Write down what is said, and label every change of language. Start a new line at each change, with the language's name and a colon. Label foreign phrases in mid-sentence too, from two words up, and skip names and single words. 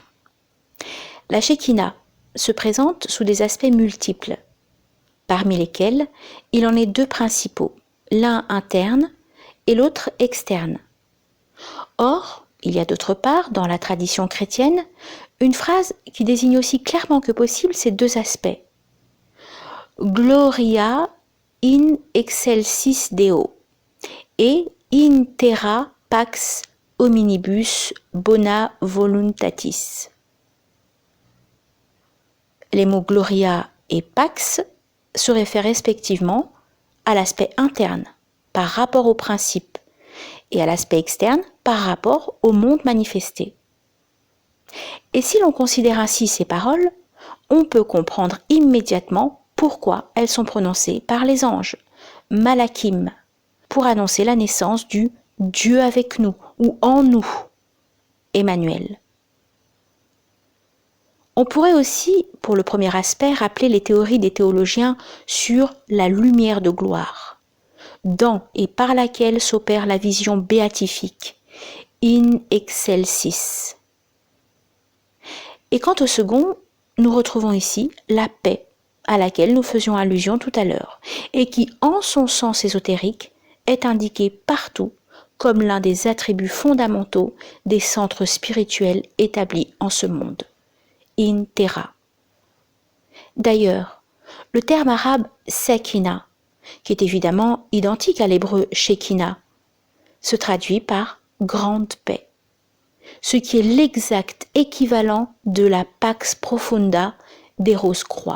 French: La Shekhina se présente sous des aspects multiples, parmi lesquels il en est deux principaux, l'un interne et l'autre externe. Or, il y a d'autre part, dans la tradition chrétienne, une phrase qui désigne aussi clairement que possible ces deux aspects.
Latin: Gloria in excelsis Deo et in terra pax hominibus bona voluntatis.
French: Les mots gloria et pax se réfèrent respectivement à l'aspect interne par rapport au principe et à l'aspect externe par rapport au monde manifesté. Et si l'on considère ainsi ces paroles, on peut comprendre immédiatement pourquoi elles sont prononcées par les anges, Malakim, pour annoncer la naissance du Dieu avec nous ou en nous, Emmanuel. On pourrait aussi, pour le premier aspect, rappeler les théories des théologiens sur la lumière de gloire, dans et par laquelle s'opère la vision béatifique,
Latin: in excelsis.
French: Et quant au second, nous retrouvons ici la paix à laquelle nous faisions allusion tout à l'heure, et qui, en son sens ésotérique, est indiquée partout comme l'un des attributs fondamentaux des centres spirituels établis en ce monde.
Latin: In terra.
French: D'ailleurs, le terme arabe Sakina, qui est évidemment identique à l'hébreu Shekinah, se traduit par grande paix, ce qui est l'exact équivalent de la
Latin: Pax Profunda
French: des Rose-Croix.